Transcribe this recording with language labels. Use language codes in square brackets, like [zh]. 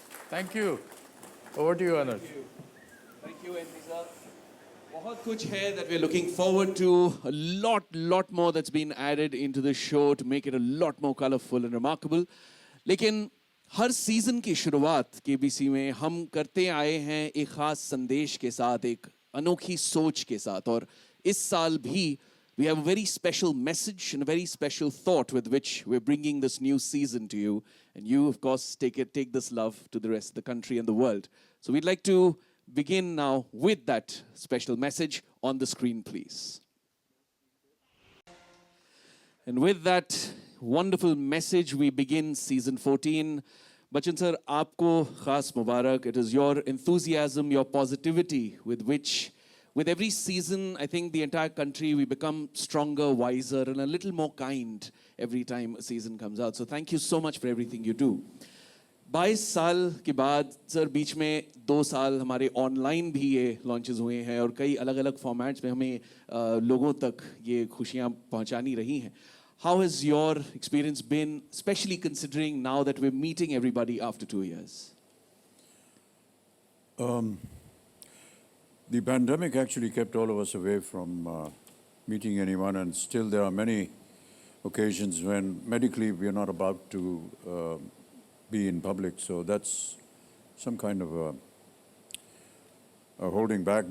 [en] Thank you. Over to you, Anuj. Thank you, N.P. sir. [hi] बहुत कुछ है [en] that we're looking forward to. A lot more that's been added into the show to make it a lot more colorful and remarkable. [hi] लेकिन हर season की शुरुआत KBC में हम करते आए हैं एक खास संदेश के साथ, एक अनोखी सोच के साथ, और इस साल भी [en] we have a very special message and a very special thought with which we're bringing this new season to you. And you, of course, take this love to the rest of the country and the world. So we'd like to begin now with that special message on the screen, please. And with that wonderful message, we begin season 14. Bachchan sir, [hi] aapko khas mubarak. [en] It is your enthusiasm, your positivity with which, with every season, I think the entire country, we become stronger, wiser, and a little more kind every time a season comes out. So thank you so much for everything you do. [hi] 22 साल के बाद sir बीच में 2 साल हमारे online भी ये launches हुए हैं और कई अलग अलग फॉर्मेट्स में हमें लोगों तक ये खुशियाँ पहुँचानी रही हैं. [en] How has your experience been, especially considering now that we're meeting everybody after 2 years? The pandemic actually kept all of us away from meeting anyone, and still there are many occasions when medically we are not about to be in public, so that's some kind of a holding back.